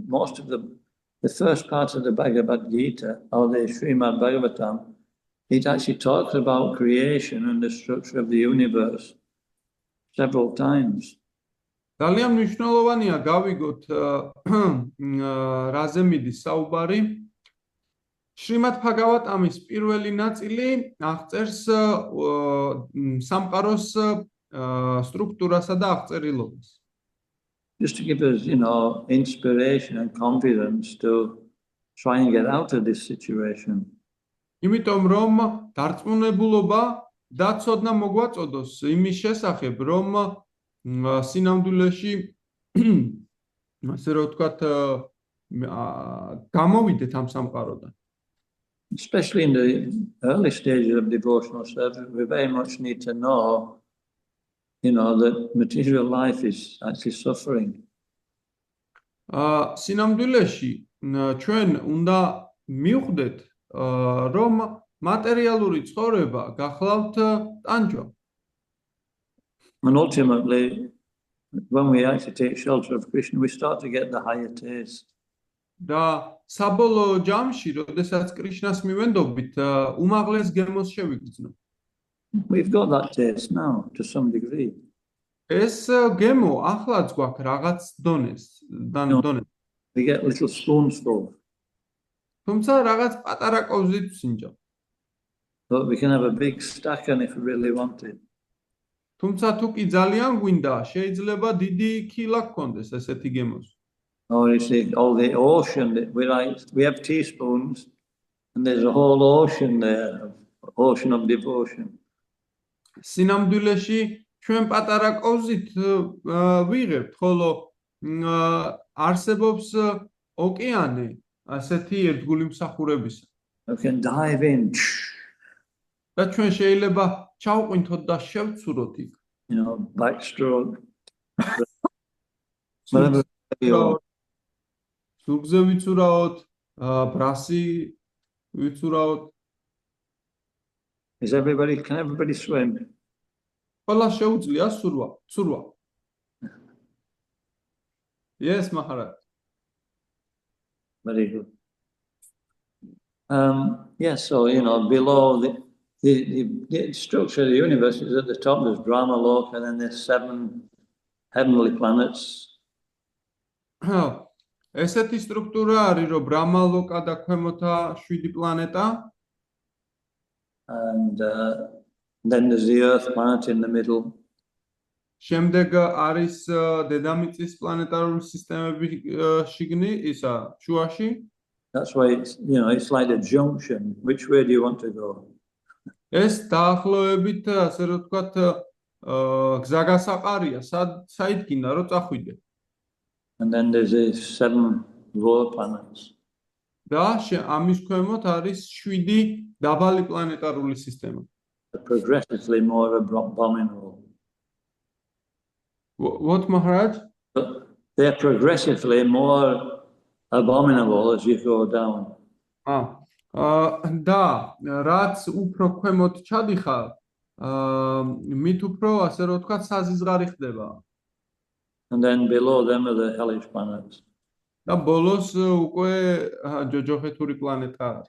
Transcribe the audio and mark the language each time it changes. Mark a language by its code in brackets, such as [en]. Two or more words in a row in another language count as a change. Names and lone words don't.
[en] Most of the first part of the Bhagavad Gita or the Srimad Bhagavatam, it actually talks about creation and the structure of the universe several times. [ka] ძალიან მნიშვნელოვანია გავიგოთ რაზე მიდის საუბარი. შრიმად ბჰაგავატამის პირველი ნაწილი აღწერს სამყაროს სტრუქტურასა და აღწერილობას. [en] Just to give us, inspiration and confidence to try and get out of this situation. [ka] იმიტომ რომ დარწმუნებულობა და ცოდნა მოგვაწოდოს იმის შესახებ, რომ სინამდვილეში ასე რომ ვთქვათ გამოვიდეთ ამ სამყაროდან. [en] Especially in the early stages of devotional service, we very much need to know, that material life is actually suffering. [ka] სინამდვილეში ჩვენ უნდა მივხვდეთ, რომ მატერიალური ცხოვრება გახლავთ ტანჯვა. [en] And ultimately, when we actually take shelter of Krishna, we start to get the higher taste. [ka] და საბოლოო ჯამში, როდესაც კრიშნას მივენდობით, უმაღლეს გემოს შევიგრძნო. [en] We've got that taste now to some degree. [ka] ეს გემო ახლაც გვაქვს რაღაც დონეს. [en] We get little spoonfuls, [ka] თუმცა რაღაც პატარა კოვზით ვსინჯავ. [en] but we can have a big stack on if we really want it. [ka] თუმცა თუ კი ძალიან გვინდა, შეიძლება დიდი ქილა გქონდეს ესეთი გემოს. [en] Or you see, all the ocean that we have teaspoons, and there's a whole ocean there, ocean of devotion. [ka] სინამდვილეში ჩვენ პატარა კოვზით ვიღებთ, ხოლო არსებობს ოკეანე ასეთი ერთგული მსახურებისა. [en] We can dive in, [ka] და ჩვენ შეიძლება ჩავყვინთოთ და შევცუროთ იქ. [en] backstroke. Whatever you [ka] ზურგზე ვიცურაოთ, ბრასი ვიცურაოთ. [en] can everybody swim? [ka] ყველა შეუძლია ცურვა. [en] Yes, Maharaj. Very good. Yes, so below the structure of the universe is at the top. There's Brahma Loka, and then there's 7 heavenly planets. [ka] ესეთი სტრუქტურა არის, რომ ბრაჰმა ლოკა და ქვემოთა 7 პლანეტა. [en] And then there's the Earth planet in the middle. [ka] შემდეგ არის დედამიწის პლანეტარული სისტემები შიგნი, ისა შუაში. [en] That's why it's like a junction. Which way do you want to go? [ka] ეს დაახლოებით, ასე რომ ვთქვათ, გზაგასაყარია, საით გინდა რომ წახვიდე. [en] And then there's the 7 lower planets. [ka] და ამის ქვემოთ არის 7 დაბალი პლანეტარული სისტემა. [en] Progressively more abominable. What, Maharaj? They're progressively more abominable as you go down. [ka] და რაც უფრო ქვემოთ ჩადიხარ, მით უფრო, ასე რომ ვთქვათ, საზიზღარი ხდება. [en] And then below them are the hellish planets. [ka] და ბოლოს უკვე ჯოჯოხეთური პლანეტა არის.